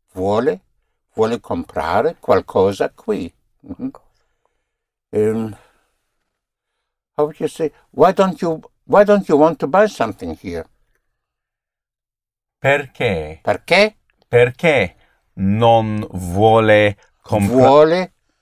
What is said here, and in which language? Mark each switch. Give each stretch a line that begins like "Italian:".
Italian: Vuole comprare qualcosa qui.
English: How would you say? Why don't you want to buy something here?
Italian: Perché? Perché? Perché non vuole comprare?